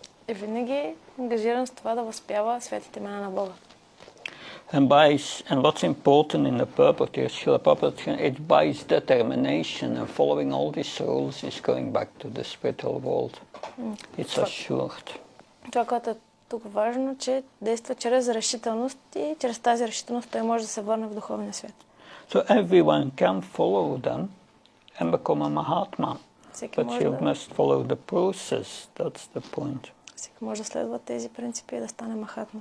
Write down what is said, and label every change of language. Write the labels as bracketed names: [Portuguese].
[Bulgarian] И винаги е ангажиран с това да възпява светите имена на Бога. [English] And what's important in the purport here, Srila Prabhupada, it by his determination and following all these rules is going back to the spiritual world. It's assured. [Bulgarian] Това, което е тук важно, че действа чрез решителност и чрез тази решителност той може да се върне в духовния свят. [English] So everyone can follow them and become a Mahatma. But you must follow the process. That's the point. [Bulgarian] Всеки може да следва тези принципи и да стане Махатма.